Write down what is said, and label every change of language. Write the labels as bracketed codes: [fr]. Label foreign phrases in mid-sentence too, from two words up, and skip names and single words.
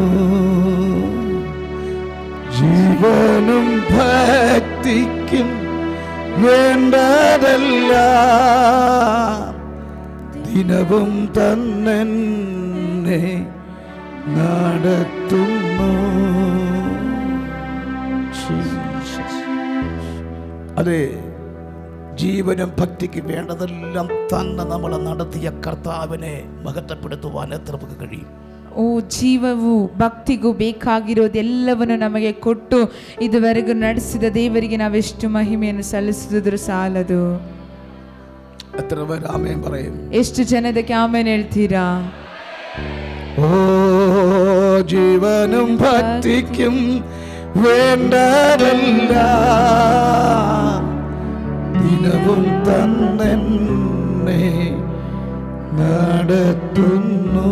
[ml] ജീവനും ഭക്തിക്കും വേണ്ടതല്ല ദിനവും തന്നെ നടത്തുന്നു. അതെ, ജീവനും ഭക്തിക്ക് വേണ്ടതെല്ലാം തന്നെ നമ്മളെ നടത്തിയ കർത്താവിനെ മഹത്വപ്പെടുത്തുവാൻ എത്ര നമുക്ക് കഴിയും? [kn] ಓ ಜೀವವು ಭಕ್ತಿಗೂ ಬೇಕಾಗಿರೋದೆಲ್ಲವನ್ನು ನಮಗೆ ಕೊಟ್ಟು ಇದುವರೆಗೂ ನಡೆಸಿದ ದೇವರಿಗೆ ನಾವೆಷ್ಟು ಮಹಿಮೆಯನ್ನು ಸಲ್ಲಿಸಿದ್ರು ಸಾಲದು. [ml] എത്ര പേര് ആമേൻ പറയും? [kn] ಎಷ್ಟು ಜನದಕ್ಕೆ ಆಮೇನ್ ಹೇಳ್ತೀರಾ? [ml] ഓ ജീവനും ഭക്തിക്കും വേണ്ടതല്ല ദിനവും തന്നെ നടത്തുന്നു.